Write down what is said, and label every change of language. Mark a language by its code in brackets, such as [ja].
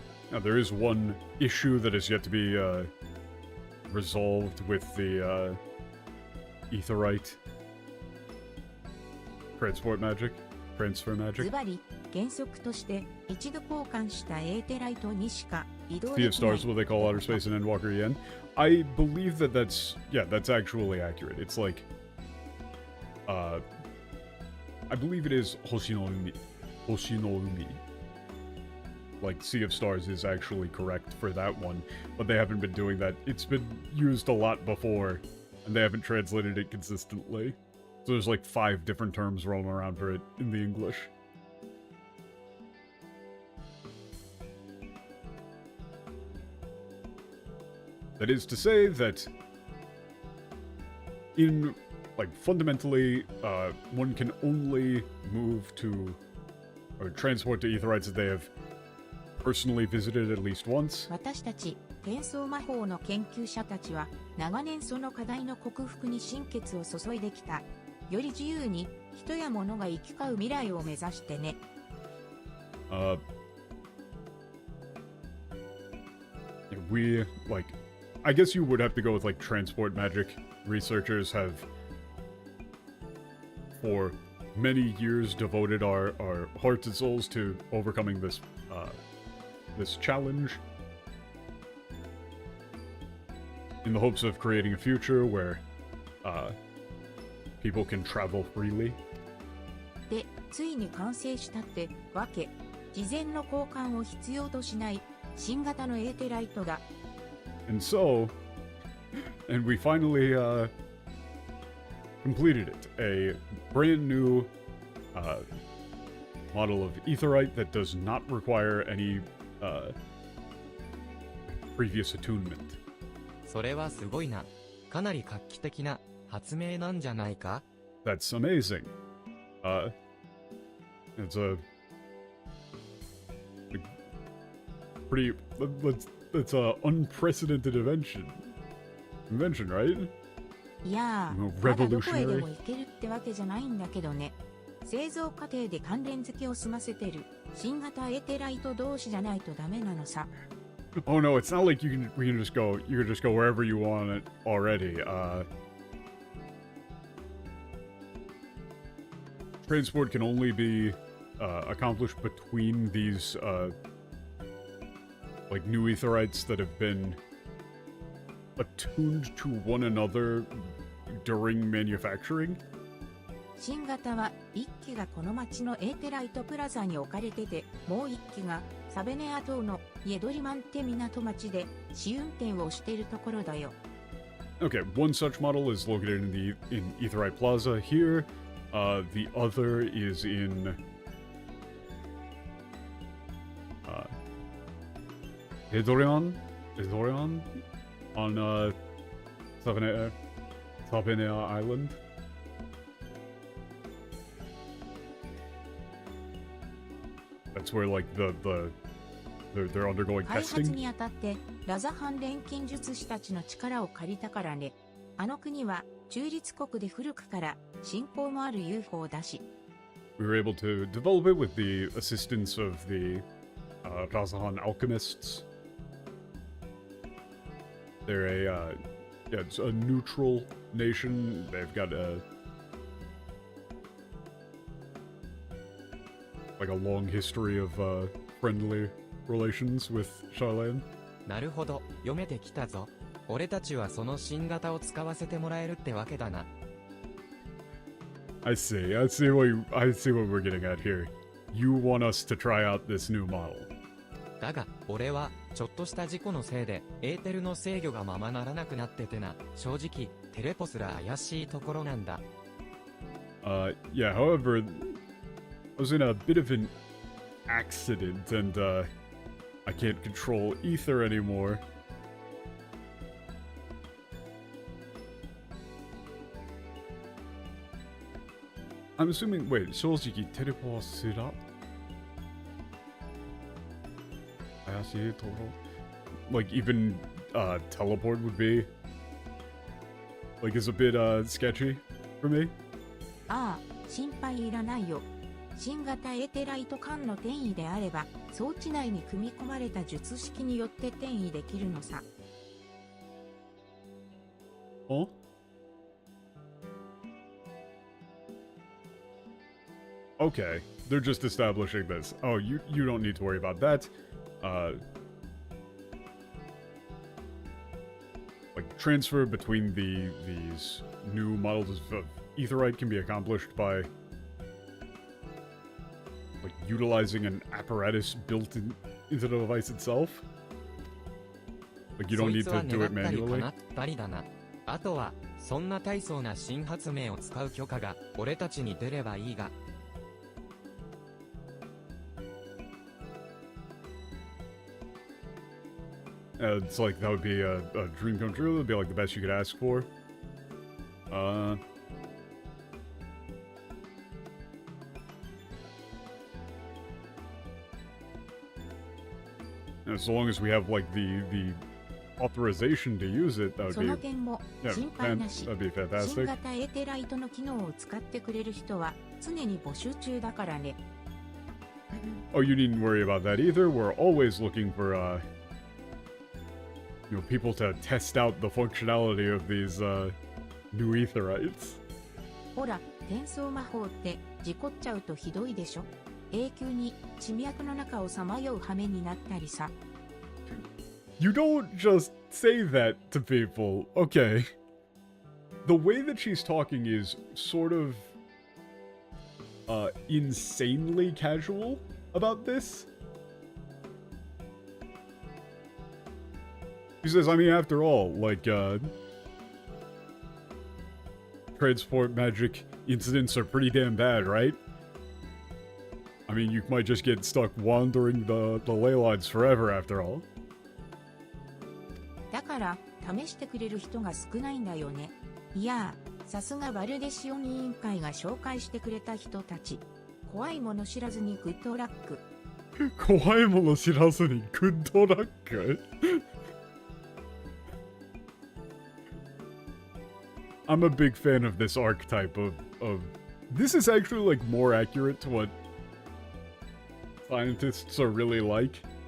[en] Now, there is one issue that is yet to be resolved with the Aetherite transfer magic. [ja] ズバリ原則として一度交換したエーテライトにしか [en] Sea of Stars, what they call outer space in Endwalker Yen. I believe that that's actually accurate. It's like, I believe it is Hoshinoumi. Hoshinoumi. Like, Sea of Stars is actually correct for that one, but they haven't been doing that. It's been used a lot before, and they haven't translated it consistently. So there's like 5 different terms rolling around for it in the English. That is to say that in, like, fundamentally, one can only move to, or transport to Aetherites that they have personally visited at least once. [ja] 私たち転送魔法の研究者たちは長年その課題の克服に心血を注いできた。より自由に人や物が行き交う未来を目指してね。 [en] We, like, I guess you would have to go with, like, transport magic. Researchers have, for many years, devoted our hearts and souls to overcoming this, this challenge. In the hopes of creating a future where, people can travel freely. [ja] で、ついに完成したってわけ。事前の交換を必要としない新型のエーテライトだ。 [en] And so, and we finally completed it. A brand new model of Aetherite that does not require any previous attunement. [ja] それはすごいな。かなり画期的な発明なんじゃないか? [en] That's amazing. It's a pretty, that's a unprecedented invention, right? [ja] いやー、まだどこへでも行けるってわけじゃないんだけどね。製造過程で関連付けを済ませてる新型エーテライト同士じゃないとダメなのさ。 [en] Oh no, it's not like you can just go wherever you want it already. Transport can only be accomplished between these like new Aetherites that have been attuned to one another during manufacturing. [ja] 新型は1機がこの町のエーテライトプラザに置かれてて、もう1機がサベネア島のイエドリマンテ港町で試運転をしているところだよ。 [en] Okay, one such model is located in Aetherite Plaza here. The other is in Hedorion on Savenea Island. That's where, like, they're undergoing [ja] 開発 [en] testing. [ja] にあたってラザハン錬金術師たちの力を借りたからね。あの国は中立国で古くから信仰もある UFO だし。 [en] We were able to develop it with the assistance of the Razahan alchemists. They're it's a neutral nation. They've got like a long history of friendly relations with Sharlaying. [ja] なるほど、読めてきたぞ。俺たちはその新型を使わせてもらえるってわけだな。 [en] I see what we're getting at here. You want us to try out this new model. [ja] だが、俺はちょっとした事故のせいでエーテルの制御がままならなくなっててな。正直、テレポすら怪しいところなんだ。 [en] Yeah, however, I was in a bit of an accident and I can't control ether anymore. I'm assuming, wait, [ja] 正直テレポすら怪しいところ? [en] Like, even teleport would be, like, is a bit sketchy for me. [ja] ああ、心配いらないよ。新型エーテライト間の転移であれば、装置内に組み込まれた術式によって転移できるのさ。 [en] Oh? Okay, they're just establishing this. Oh, you don't need to worry about that. like transfer between these new models of Aetheryte can be accomplished by like utilizing an apparatus built into the device itself. Like you don't need to do it manually. [ja] あとはそんな大層な新発明を使う許可が俺たちに出ればいいが。 [en] It's like that would be a dream come true. It would be like the best you could ask for. As long as we have like the authorization to use it, that would [ja] そ [en] be [ja] の点も心配なし。 [en] that'd be [ja] 新 [en] fantastic. [ja] 型エーテライトの機能を使ってくれる人は常に募集中だからね。 [en] Oh, you needn't worry about that either. We're always looking for you know, people to test out the functionality of these new Aetherites. [ja] ほら、転送魔法って事故っちゃうとひどいでしょ。永久に地脈の中をさまよう羽目になったりさ。 [en] You don't just say that to people. Okay. The way that she's talking is sort of insanely casual about this. She says, I mean, after all, like, transport magic incidents are pretty damn bad, right? I mean, you might just get stuck wandering the ley lines forever after all. [ja] だから試してくれる人が少ないんだよね。いやー、さすがバルデシオン委員会が紹介してくれた人たち。怖いもの知らずにグッドラック。怖いもの知らずにグッドラック [en] I'm a big fan of this archetype of this is actually like more accurate to what scientists are really like.